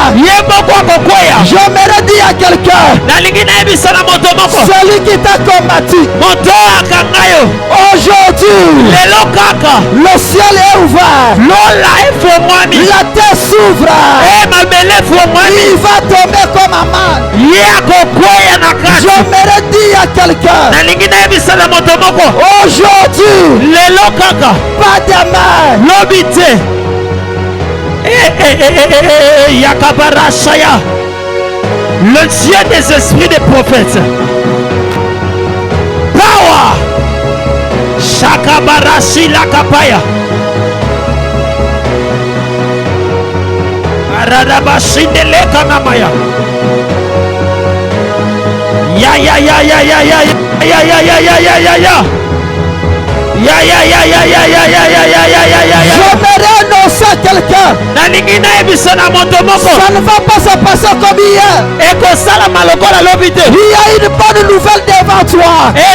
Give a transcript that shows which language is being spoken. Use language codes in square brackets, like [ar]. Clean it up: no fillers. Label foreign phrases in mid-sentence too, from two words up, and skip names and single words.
[fr] J'aimerais dire à quelqu'un, celui qui t'a combattu, aujourd'hui, le ciel est ouvert, la terre J'aimerais dire à quelqu'un, aujourd'hui, pas demain, le Dieu des esprits des prophètes. Power. Shakabarashi lakapaya. Aradabashindele kanamaya. Ya. J'aimerais annoncer à quelqu'un, ça ne va pas se passer comme hier. Il y a une bonne nouvelle devant toi.